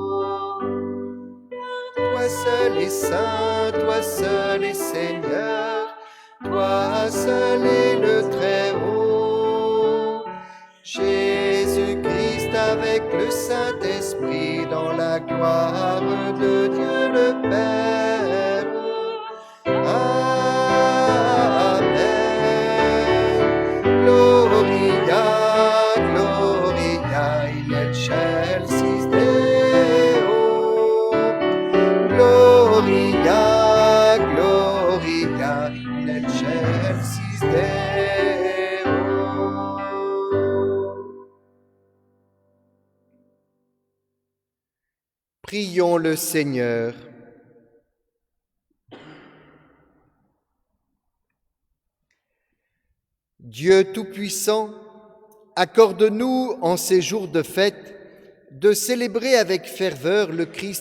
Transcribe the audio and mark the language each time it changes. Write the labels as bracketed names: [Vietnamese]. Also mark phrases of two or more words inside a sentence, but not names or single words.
[French] Toi seul est saint, toi seul est Seigneur, toi seul est le Très-Haut. Jésus-Christ avec le Saint-Esprit dans la gloire de Dieu le Père. Amen. [Latin] Gloria, Gloria in excelsis Deo. Gloria, Gloria in excelsis Deo. [French] Prions le Seigneur. Dieu Tout-Puissant, accorde-nous en ces jours de fête de célébrer avec ferveur le Christ